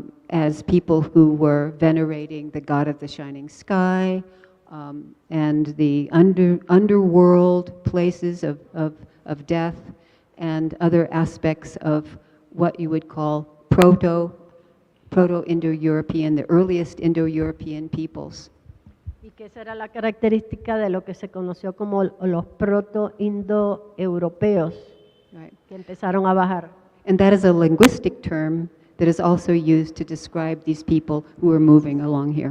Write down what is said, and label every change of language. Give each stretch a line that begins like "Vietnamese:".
English: as people who were venerating the god of the shining sky, and the underworld places of death, and other aspects of what you would call Proto-Indo-European, the earliest Indo-European peoples.
Spanish: Y que esa era la característica de lo que se conoció como los proto-indo-europeos,
English: Right.
Spanish: que empezaron a bajar.
English: And that is a linguistic term that is also used to describe these people who are moving along here.